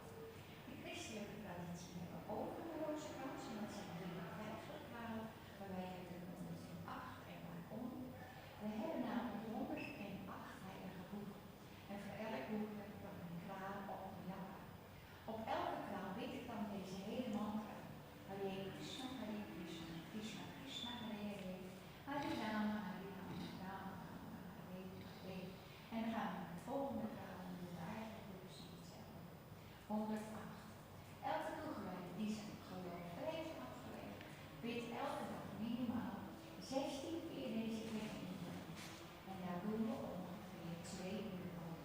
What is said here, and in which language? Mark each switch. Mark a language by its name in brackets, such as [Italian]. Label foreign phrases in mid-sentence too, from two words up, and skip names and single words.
[Dutch] De christelijke traditie hebben ook een rozenkrans, en dat zijn 53 kralen, maar wij hebben er 108 en waarom? We hebben namelijk 108 heilige boeken. En voor elk boek heb ik dan een kraal op een Japa. Op elke kraal weet ik dan deze hele mantra. [Sanskrit] Hare Krishna, Krishna Krishna, Hare Hare, Hare Rama, Hare Rama, Rama Rama, Hare Hare. [Dutch] En dan gaan we naar de volgende kraal en doen we eigenlijk precies hetzelfde. 108. Elke toegewijde die zijn geloof heeft afgelegd, bidt elke dag minimaal 16 keer deze gebeden. En daar doen we ongeveer 2 uur over.